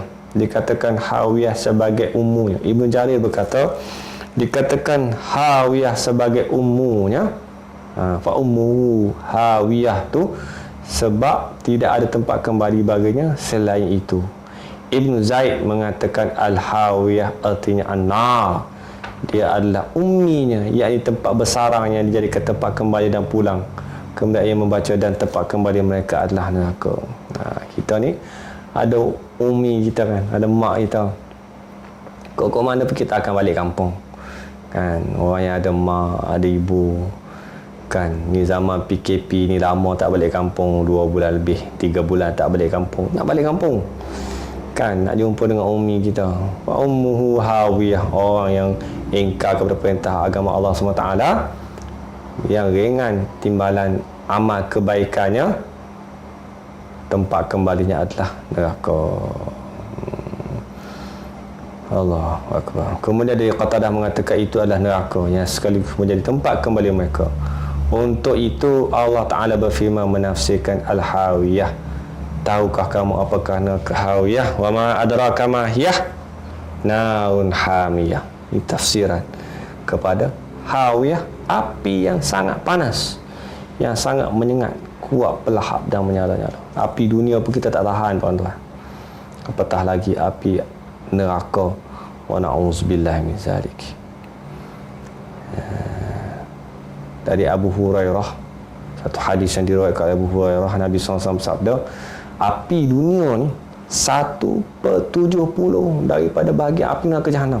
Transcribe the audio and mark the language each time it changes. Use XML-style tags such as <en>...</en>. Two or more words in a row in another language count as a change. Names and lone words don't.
<ms>Dikatakan hawiyah sebagai umumnya. Ibn Jarir berkata, dikatakan hawiyah sebagai umumnya,</ms> <ar>فأمه هاوية</ar> <ms>tu sebab tidak ada tempat kembali baginya selain itu. Ibn Zaid mengatakan al-hawiyah artinya an-nar, dia adalah umminya, yakni tempat bersarangnya, dijadikan tempat kembali dan pulang. Kemudian ia membaca dan tempat kembali mereka adalah neraka. Kita ni ada umi kita kan, ada mak kita, kok mana pun kita akan balik kampung kan. Orang yang ada mak, ada ibu kan, ni zaman PKP ni lama tak balik kampung, 2 bulan lebih, 3 bulan tak balik kampung, nak balik kampung kan, nak jumpa dengan umi kita.</ms> <ar>وأمه هاوية,</ar> <ms>orang yang ingkar kepada perintah agama Allah SWT, yang ringan timbalan amal kebaikannya, tempat kembalinya adalah neraka.</ms> <ar>الله أكبر.</ar> <ms>Kemudian dari Qatadah mengatakan itu adalah neraka yang sekaligus menjadi tempat kembali mereka. Untuk itu Allah Ta'ala berfirman menafsirkan al-hawiyah. Tahukah kamu apakah neraka hawiyah?</ms> <ar>وما أدراك ما هيه؟ نار حامية.</ar> <ms>Ini tafsiran kepada hawiyah, api yang sangat panas, yang sangat menyengat, kuat pelahap dan menyala-nyala. Api dunia pun kita tak tahan, tuan-tuan, apatah lagi api neraka.</ms> <ar>ونعوذ بالله من ذلك.</ar> <ms>Dari Abu Hurairah, satu hadis yang diriwayatkan oleh Abu Hurairah, Nabi SAW bersabda, api dunia ni 1/70 daripada bahagian api neraka Jahannam.</ms>